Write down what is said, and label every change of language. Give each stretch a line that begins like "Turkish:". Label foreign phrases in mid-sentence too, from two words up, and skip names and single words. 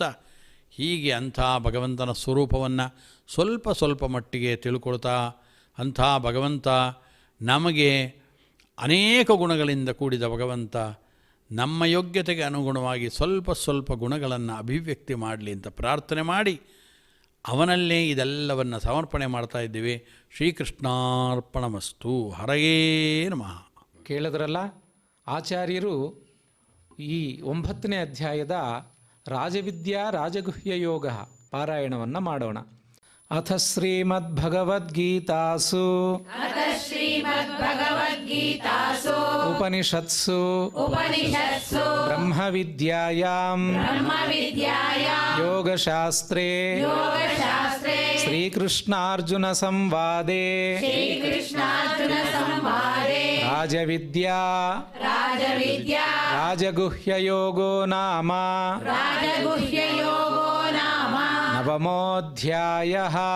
Kannada: ಹೀಗೆ ಅಂಥ ಭಗವಂತನ ಸ್ವರೂಪವನ್ನು ಸ್ವಲ್ಪ ಸ್ವಲ್ಪ ಮಟ್ಟಿಗೆ ತಿಳ್ಕೊಳ್ತಾ, ಅಂಥ ಭಗವಂತ ನಮಗೆ ಅನೇಕ ಗುಣಗಳಿಂದ ಕೂಡಿದ ಭಗವಂತ ನಮ್ಮ ಯೋಗ್ಯತೆಗೆ ಅನುಗುಣವಾಗಿ ಸ್ವಲ್ಪ ಸ್ವಲ್ಪ ಗುಣಗಳನ್ನು ಅಭಿವ್ಯಕ್ತಿ ಮಾಡಲಿ ಅಂತ ಪ್ರಾರ್ಥನೆ ಮಾಡಿ ಅವನಲ್ಲೇ ಇದೆಲ್ಲವನ್ನು ಸಮರ್ಪಣೆ ಮಾಡ್ತಾ ಇದ್ದೀವಿ.
Sanskrit: ಶ್ರೀಕೃಷ್ಣಾರ್ಪಣಮಸ್ತು. ಹರಯೇ ನಮಃ.
Kannada: ಕೇಳಿದ್ರಲ್ಲ, ಆಚಾರ್ಯರು ಈ 9ನೇ ಅಧ್ಯಾಯದ ರಾಜವಿದ್ಯಾ ರಾಜಗುಹ್ಯ ಯೋಗ ಪಾರಾಯಣವನ್ನು ಮಾಡೋಣ.
Sanskrit: अथ श्रीमद्भगवद्गीतासु उपनिषत्सु ब्रह्मविद्यायां योगशास्त्रे श्रीकृष्णार्जुनसंवादे राजविद्या राजगुह्ययोगो नाम नवमोऽध्यायः।